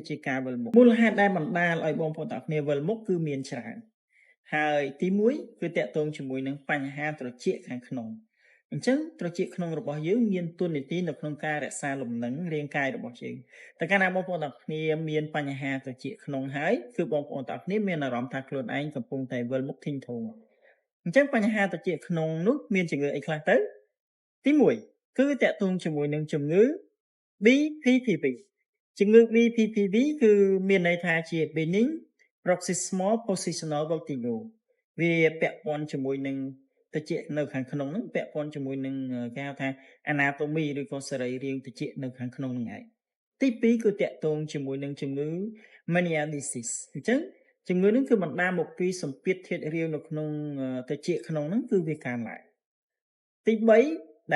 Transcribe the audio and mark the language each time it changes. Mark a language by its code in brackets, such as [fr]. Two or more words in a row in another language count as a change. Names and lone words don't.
[km] គឺជាការវិលមុខមូលហេតុដែលបណ្ដាលឲ្យបងប្អូនទាំងគ្នាវិលមុខគឺមានច្រើនហើយទី1គឺតាក់ទងជាមួយនឹងបញ្ហាត្រចៀកខាងក្នុងអញ្ចឹងត្រចៀកក្នុងរបស់យើងមានតួនាទីនៅក្នុងការរក្សាលំនឹងរាងកាយរបស់យើងតែកាលណាបងប្អូនទាំងគ្នាមានបញ្ហាត្រចៀកក្នុងហើយគឺបងប្អូនទាំងគ្នាមានអារម្មណ៍ថាខ្លួនឯងកំពុងតែវិលមុខធីងធំអញ្ចឹងបញ្ហាត្រចៀកក្នុងនោះមានជំងឺអីខ្លះទៅទី1គឺតាក់ទងជាមួយនឹងជំងឺ BPPV ជំងឺ BPPV គឺមានន័យថាជា [en] benign paroxysmal positional vertigo [km] វាពាក់ព័ន្ធជាមួយនឹងត្រចៀកនៅខាងក្នុងហ្នឹងពាក់ព័ន្ធជាមួយនឹងគេហៅថា anatomy ឬក៏សរីរាង្គត្រចៀកនៅខាងក្នុងហ្នឹងឯងទី2 គឺតាក់ទងជាមួយនឹងជំងឺ meniasis អញ្ចឹងជំងឺនេះគឺបណ្ដាលមកពីសម្ពាធធាតុរាវនៅក្នុងត្រចៀកក្នុងហ្នឹងគឺវាកើនឡើងទី3